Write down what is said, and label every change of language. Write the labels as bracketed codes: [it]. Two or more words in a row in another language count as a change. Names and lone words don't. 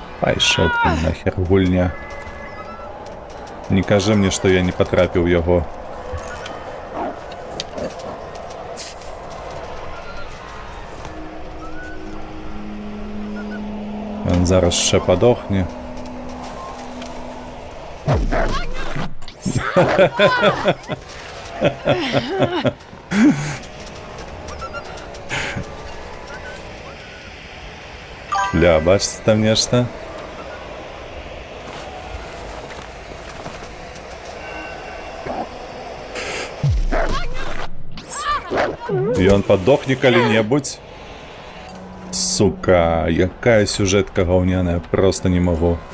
[be] Пайшоў ты нахер, гульня. Не кажы мне, што я не патрапіў яго. Ён зараз ще падохне. Бля, бачите там нешта? Ён падохне калі-небудзь. Сука, якая сюжетка гаўняная, [ru] просто не могу.